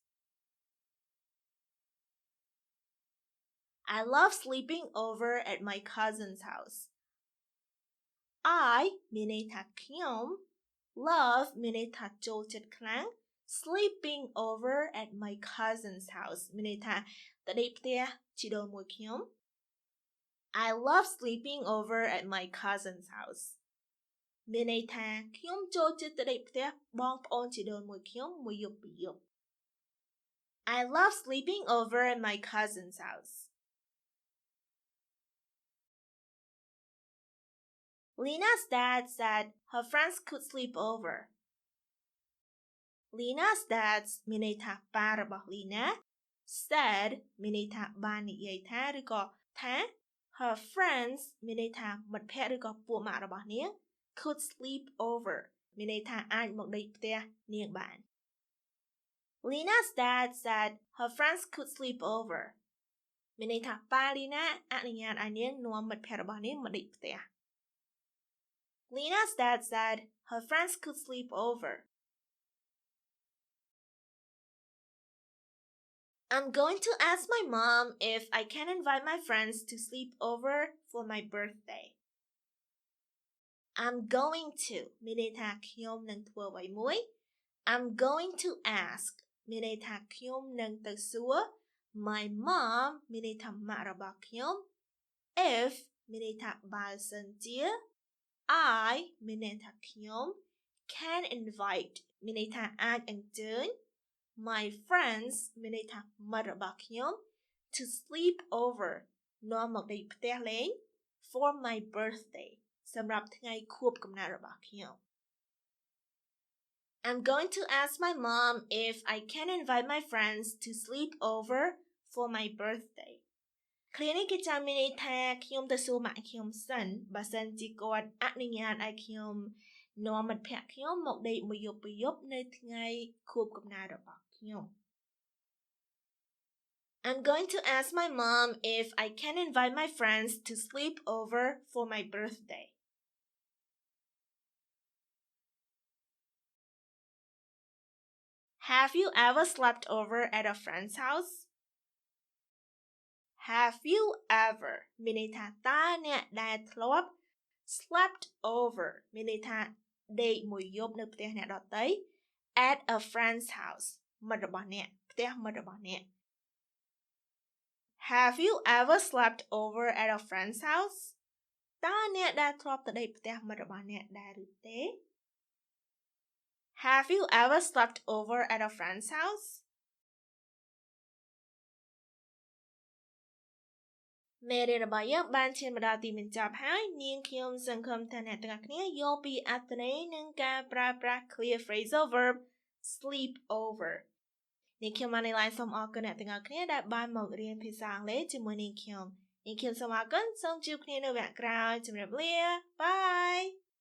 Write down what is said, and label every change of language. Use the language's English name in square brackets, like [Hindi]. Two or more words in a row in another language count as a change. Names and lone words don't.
[English] I love sleeping over at my cousin's house. [Khmer] I មានន័យថាខ្ញុំ love មានន័យថាចូលចិត្តខ្លាំង [English] sleeping over at my cousin's house [Khmer] មានន័យថាទៅដេកផ្ទះជីដូនមួយខ្ញុំ [English] I love sleeping over at my cousin's house [Khmer] មានន័យថាខ្ញុំចូលចិត្តទៅដេកផ្ទះបងប្អូនជីដូនមួយខ្ញុំមួយយប់ពីរយប់ [English] I love sleeping over at my cousin's house. Lena's dad said her friends could sleep over. Lena's dad [Khmer] មានន័យថាប៉ារបស់ Lena said មានន័យថាបាននិយាយថាឬ ក៏ថា [English] her friends [Khmer] មានន័យថាមិត្តភក្តិឬក៏ពួកម៉ាក់របស់នាង [English] could sleep over [Khmer] មានន័យថាអាចមកដេកផ្ទះនាងបាន [English] Lena's dad said her friends could sleep over [Khmer] មានន័យថាប៉ា Lena អនុញ្ញាតឲ្យនាងនាំមិត្តភក្តិរបស់នាងមកដេកផ្ទះ [English] Lena's dad said her friends could sleep over. I'm going to ask my mom if I can invite my friends to sleep over for my birthday. I'm going to [Khmer] មានន័យថាខ្ញុំនឹងធ្វើអ្វីមួយ [English] I'm going to ask [Khmer] មានន័យថា ខ្ញុំនឹងទៅសួរ [English] my mom [Khmer] មានន័យថាម៉ាក់របស់ខ្ញុំ if មានន័យថាបើសិនជា I មានន័យថាខ្ញុំ [English] can invite [Khmer] មានន័យថាអាចអញ្ជើញ [English] my friends [Khmer] មានន័យថាមិត្តរបស់ខ្ញុំ [English] to sleep over [Khmer] នាំមកដេកផ្ទះលេង [English] for my birthday [Khmer] សម្រាប់ថ្ងៃខួបកំណើតរបស់ខ្ញុំ [English] I'm going to ask my mom if I can invite my friends to sleep over for my birthday [Khmer] ឃ្លានេះគេចាំមានន័យថាខ្ញុំទៅសួរម៉ាក់ខ្ញុំសិនបើសិនជាគាត់អនុញ្ញាតឲ្យខ្ញុំនាំមិត្តភក្តិខ្ញុំមកដេកមួយយប់ពីរយប់នៅថ្ងៃខួបកំណើតរបស់ខ្ញុំ [English] I'm going to ask my mom if I can invite my friends to sleep over for my birthday. Have you ever slept over at a friend's house? Have you ever [Khmer] មានន័យថាតើអ្នកដែលធ្លាប់ [English] slept over [Khmer] មានន័យថាដេកមួយយប់នៅផ្ទះអ្នកដទៃ [English] at a friend's house [Khmer] មិត្តរបស់អ្នកផ្ទះមិត្តរបស់អ្នក [English] Have you ever slept over at a friend's house [Khmer] តើអ្នកដែលធ្លាប់ទៅដេកផ្ទះមិត្តរបស់អ្នកដែរឬទេ [English] Have you ever slept over at a friend's house [Khmer] មេរៀនរបស់យើងបានឈានមកដល់ទីបញ្ចប់ហើយនាងខ្ញុំសង្ឃឹមថាអ្នកទាំងអស់គ្នាយល់ពីអត្ថន័យនិងការប្រើប្រាស់ [English] clear phrasal verb sleep over [Khmer] នាងខ្ញុំបាននៅឡើយសូមអរគុណអ្នកទាំងអស់គ្នាដែលបានមករៀនភាសាអង់គ្លេសជាមួយនាងខ្ញុំសូមអរគុណសូមជួបគ្នានៅវគ្គក្រោយជម្រាបលា Bye